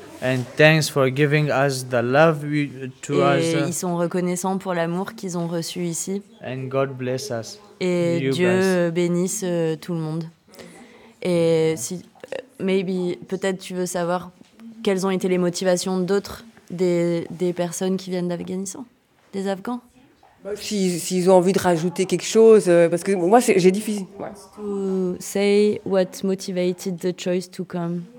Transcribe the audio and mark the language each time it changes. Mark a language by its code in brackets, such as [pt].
[en] And thanks for giving us the love to us. [fr] Et ils sont reconnaissants pour l'amour qu'ils ont reçu ici. [en] And God bless us. [fr] Et Dieu bénisse tout le monde. Et si, peut-être tu veux savoir quelles ont été les motivations d'autres, des personnes qui viennent d'Afghanistan, des Afghans. S'ils ont envie de rajouter quelque chose, parce que moi, j'ai difficile. [en] To say what motivated the choice to come.